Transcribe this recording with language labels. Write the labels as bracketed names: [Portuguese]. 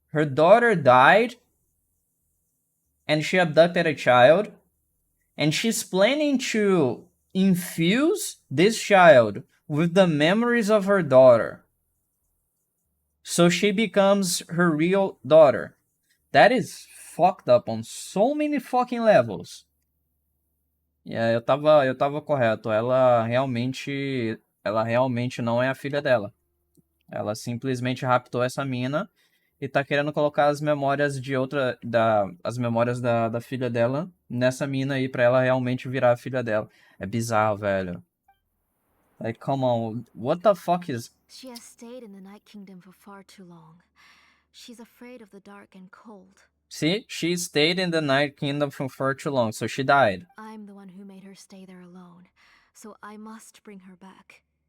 [English] Her daughter died, and she abducted a child, and she's planning to infuse this child with the memories of her daughter. So she becomes her real daughter. That is fucked up on so many fucking levels. Yeah, [Portuguese] eu tava correto. Ela realmente não é a filha dela. Ela simplesmente raptou essa mina e tá querendo colocar as memórias as memórias da filha dela nessa mina aí pra ela realmente virar a filha dela. É bizarro, velho. [English] Like, come on, what the fuck is... She has stayed in the Night Kingdom for far too long. She's afraid of the dark and cold. See, she stayed in the Night Kingdom for far too long, so she died. I'm the one who made her stay there alone, so I must bring her back.